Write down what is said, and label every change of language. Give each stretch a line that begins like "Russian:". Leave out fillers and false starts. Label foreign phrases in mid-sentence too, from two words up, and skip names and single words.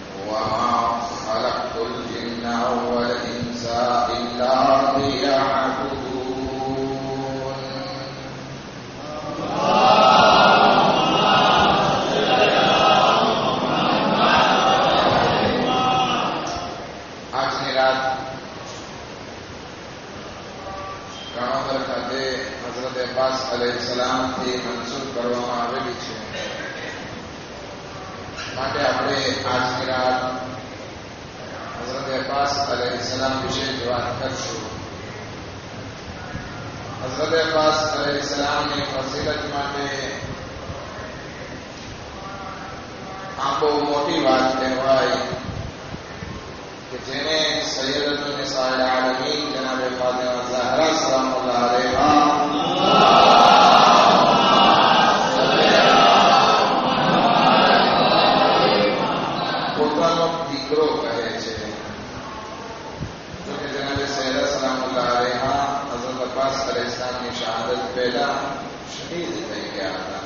Arabic: وما خلقت الجن والإنس إلا ليعبدون.
Urdu: آج کی رات
Gujarati: કાણોદર ખાતે હઝરત અબ્બાસ અલૈહિસ્સલામથી મંસૂબ કરવામાં આવેલી છે. માટે આપણે આજની રાત હઝરત અબ્બાસ અલૈહિસ્સલામ વિશે જ વાત કરશું. હઝરત અબ્બાસ અલૈહિસ્સલામની ફઝીલત માટે આ બહુ મોટી વાત કહેવાય
Urdu: کہ جنہیں سیدۃ النساء العالمین جناب فاطمہ زہرا سلام اللہ علیہا
Gujarati: પોતાનો દીકરો કહે છે. જોકે જનાબ સૈયદા સલામ અલ્લાહ અલૈહા હઝરત અબ્બાસ અલૈહિસ્સલામની શહાદત પહેલા શહીદ થઈ ગયા હતા.